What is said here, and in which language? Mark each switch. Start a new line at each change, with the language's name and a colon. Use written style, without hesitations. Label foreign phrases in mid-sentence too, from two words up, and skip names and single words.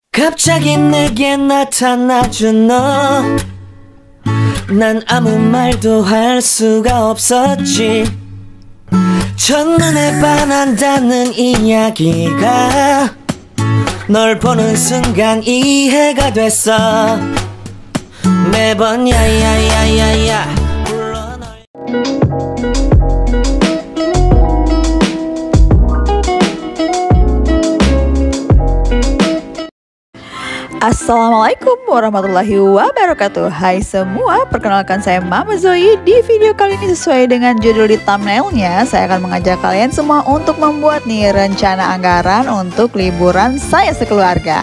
Korean: 갑자기 내게 나타나준 너, 난 아무 말도 할 수가 없었지. 첫눈에 반한다는 이야기가 널 보는 순간 이해가 됐어. 매번 야야야야야 불러 널.
Arabic: السلام عليكم ورحمة الله وبركاته.
Indonesian: Hai semua, perkenalkan saya Mama Zoe. Di video kali ini sesuai dengan judul di thumbnailnya, saya akan mengajak kalian semua untuk membuat nih rencana anggaran untuk liburan saya sekeluarga.